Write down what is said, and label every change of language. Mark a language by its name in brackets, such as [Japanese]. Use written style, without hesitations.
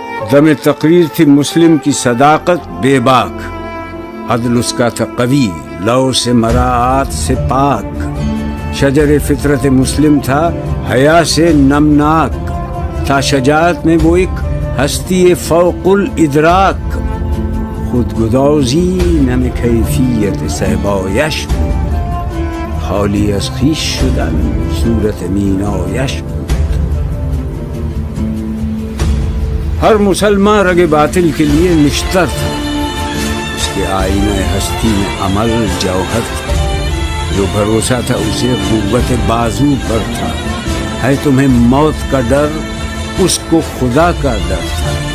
[Urdu] دم تقریر تھی مسلم کی صداقت بے باک، عدل اس کا تھا قوی، لو سے مراعات سے پاک. شجر فطرت مسلم تھا حیا سے نمناک، تھا شجاعت میں وہ ایک ہستی فوق الادراک. [Persian] خود گدازی نم کیفیت صحبایش بود، حالی از خویش شدن صورت مینایش بود. [Urdu] ہر مسلمان رگ باطل کے لیے نشتر تھا، اس کے آئینہ ہستی میں عمل جوہر تھا. جو بھروسہ تھا اسے قوت بازو پر تھا. ہے تمہیں موت کا ڈر، اس کو خدا کا ڈر تھا.